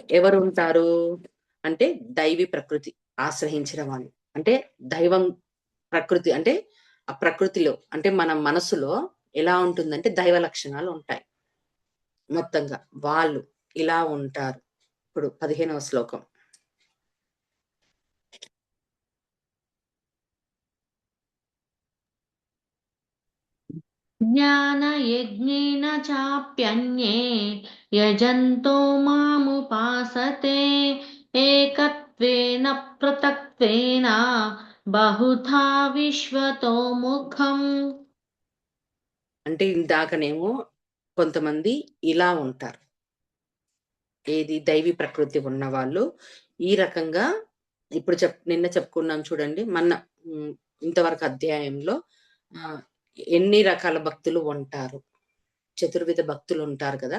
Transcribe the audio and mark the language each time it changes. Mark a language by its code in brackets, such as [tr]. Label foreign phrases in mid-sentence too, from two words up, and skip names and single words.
[te] ఎవరుంటారు అంటే దైవి ప్రకృతి ఆశ్రయించిన వాళ్ళు. అంటే దైవం ప్రకృతి అంటే ఆ ప్రకృతిలో అంటే మన మనసులో ఎలా ఉంటుందంటే దైవ లక్షణాలు ఉంటాయి. మొత్తంగా వాళ్ళు ఇలా ఉంటారు. ఇప్పుడు 15వ శ్లోకం. [sa] ज्ञानयज्ञेन चाप्यन्ये यजन्तो मामुपासते एकत्वेन पृथक्त्वेन बहुधा विश्वतो मुखम्. [te] అంటే ఇందాకనేమో కొంతమంది ఇలా ఉంటారు. ఏది దైవీ ప్రకృతి ఉన్నవాళ్ళు ఈ రకంగా ఇప్పుడు నిన్న చెప్పుకున్నాం చూడండి. ఇంతవరకు అధ్యాయంలో ఎన్ని రకాల భక్తులు ఉంటారు, చతుర్విధ భక్తులు ఉంటారు కదా.